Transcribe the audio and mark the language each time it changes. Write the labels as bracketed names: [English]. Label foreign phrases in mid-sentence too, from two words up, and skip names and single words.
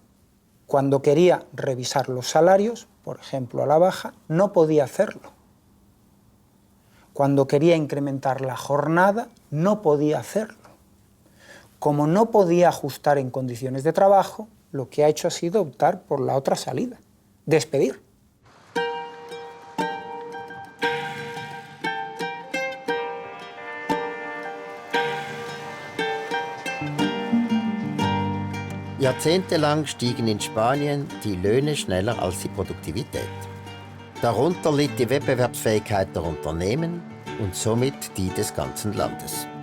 [Spanish] Cuando quería revisar los salarios, por ejemplo a la baja, no podía hacerlo. Cuando quería incrementar la jornada, no podía hacerlo. Como no podía ajustar en condiciones de trabajo, lo que ha hecho ha sido optar por la otra salida, despedir. [German] Jahrzehntelang stiegen in Spanien die Löhne schneller als die Produktivität. Darunter litt die Wettbewerbsfähigkeit der Unternehmen und somit die des ganzen Landes.